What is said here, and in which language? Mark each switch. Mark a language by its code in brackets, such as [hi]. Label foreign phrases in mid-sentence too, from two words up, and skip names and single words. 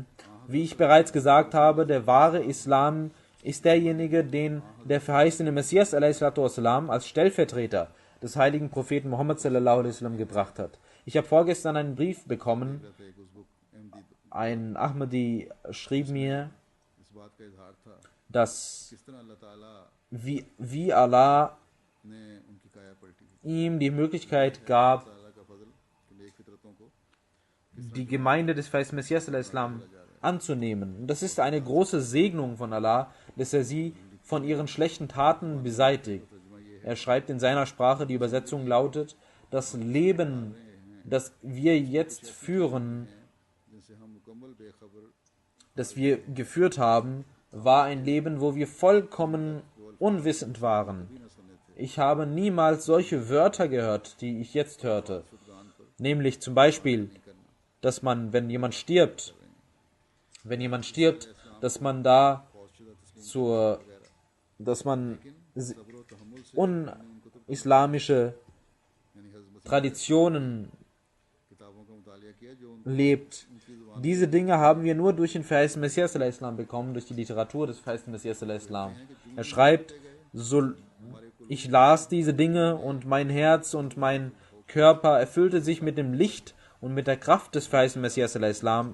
[de] Wie ich bereits gesagt habe, der wahre Islam ist derjenige, den der verheißene Messias a.s.w. als Stellvertreter des heiligen Propheten Muhammad s.a.w. gebracht hat. Ich habe vorgestern einen Brief bekommen. Ein Ahmadi schrieb mir, dass [ur] کس طرح اللہ تعالیٰ [de] wie Allah [ur] نے ان کی کایا پلٹی, [de] ihm die Möglichkeit gab, [ur] تعالیٰ کا فضل کہ نیک فطرتوں کو [de] die Gemeinde des verheißten Messias al-Islam anzunehmen. Und das ist eine große Segnung von Allah, dass er sie von ihren schlechten Taten beseitigt. Er schreibt in seiner Sprache, die Übersetzung lautet, das Leben, das wir jetzt führen, [ur] جن سے ہم مکمل بےخبر [de] das wir geführt haben, war ein Leben, wo wir vollkommen unwissend waren. Ich habe niemals solche Wörter gehört, die ich jetzt hörte. Nämlich zum Beispiel, dass man, wenn jemand stirbt, dass man da dass man unislamische Traditionen [ur] کتابوں کا مطالعہ کیا جو [de] lebt. Diese Dinge haben wir nur durch den verheißten Messias al-Islam bekommen, durch die Literatur des verheißten Messias al-Islam. Er schreibt, ich las diese Dinge und mein Herz und mein Körper erfüllte sich mit dem Licht und mit der Kraft des verheißten Messias al-Islam.